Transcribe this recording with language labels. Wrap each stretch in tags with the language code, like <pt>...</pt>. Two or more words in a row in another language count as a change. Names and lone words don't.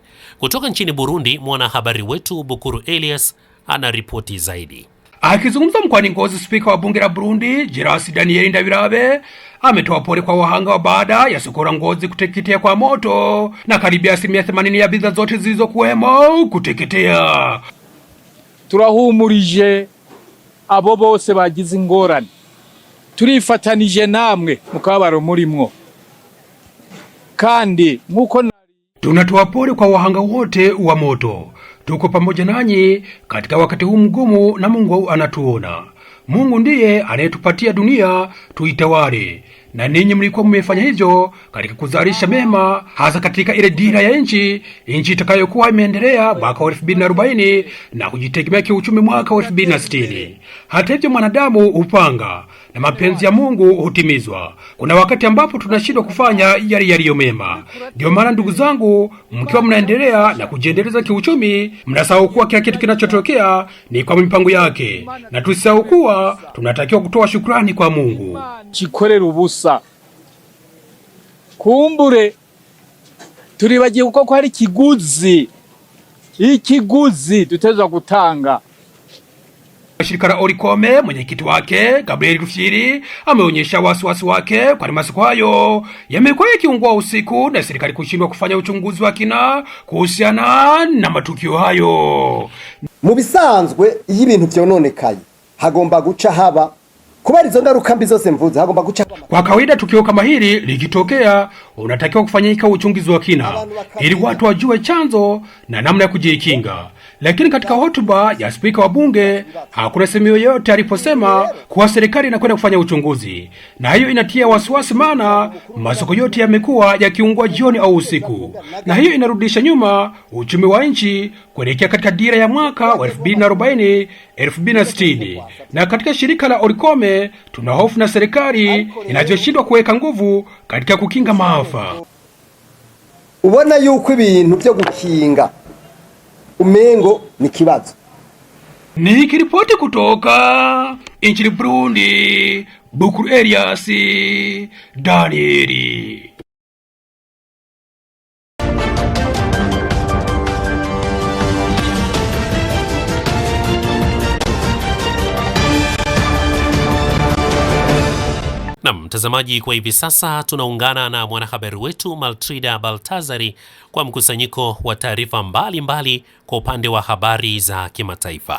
<sw>Kutoka nchini Burundi, mwanahabari wetu Bukuru Elias ana ripoti zaidi. Akizungumza mkoani Ngozi, spika wa bunge la Burundi Jirasi Daniel Ndabirabe ametoa pole kwa wahanga wa baada ya soko la Ngozi kuteketea kwa moto na karibia 80% ya bidhaa zote zilizokuwemo kuteketea.</sw> <rn>Turahumurije abo bose bagize ingorane, turifatanije namwe mukabaro murimwo, kandi nkuko</rn> <sw>tunatoa pole kwa wahanga wote wa moto. Tuko pamoja nanyi katika wakati huu mgumu na Mungu anatuona. Mungu ndiye anayetupatia dunia tuitawale, na ninyi mlikuwa mmefanya hivyo katika kuzalisha mema, hasa katika ile dira ya nchi itakayokuwa imeendelea mwaka wa 2040 na kujitegemea kiuchumi mwaka wa 2060. Hata hivyo mwanadamu upanga na mapenzi ya Mungu hutimizwa. Kuna wakati ambapo tunashindwa kufanya yale yaliyo mema. Ndio maana ndugu zangu, mkiwa mnaendelea na kujiendeleza kiuchumi, mnasahau kuwa kila kitu kinachotokea ni kwa mipango yake, na tusisahau kuwa tunatakiwa kutoa shukrani kwa Mungu.</sw> <rn>Chikorera ubusa kumbure turibagiye uko hari ikiguzi tutezwa gutanga.</rn> <sw>Shirika la Orikome, mwenyekiti wake Gabriel Rufyiri ameonyesha wasiwasi wake kwa masoko hayo yamekuwa yakiungua usiku na serikali kushindwa kufanya uchunguzi wa kina kuhusiana na matukio hayo.</sw> <rn>Mu bisanzwe iyo ibintu byononekaye hagomba guca haba kubera izo ngaruka mbi zose mvuze, hagomba guca.</rn> <sw>Kwa kawaida tukio kama hili likitokea, unatakiwa kufanyika uchunguzi wa kina ili watu wajue chanzo na namna ya kujikinga. Lakini katika hotuba ya spika wa bunge hakuna sehemu yoyote aliposema kuwa serikali inakwenda kufanya uchunguzi, na hiyo inatia wasiwasi, maana masoko yote yamekuwa yakiungua jioni au usiku, na hiyo inarudisha nyuma uchumi wa nchi kuelekea katika dira ya mwaka wa 2040 2060. Na katika shirika la Orikome tuna hofu na serikali inachoshindwa kuweka nguvu katika kukinga maafa.</sw> <rn>Ubona yuko ibintu byo gukinga umengo ni kibazo.</rn> <sw>Nikiripoti kutoka nchini Burundi, Bukuru Elias Danieli. Na mtazamaji, kwa hivi sasa tunaungana na mwanahabari wetu Maltrida Baltazari kwa mkusanyiko wa taarifa mbalimbali kwa upande wa habari za kimataifa.</sw>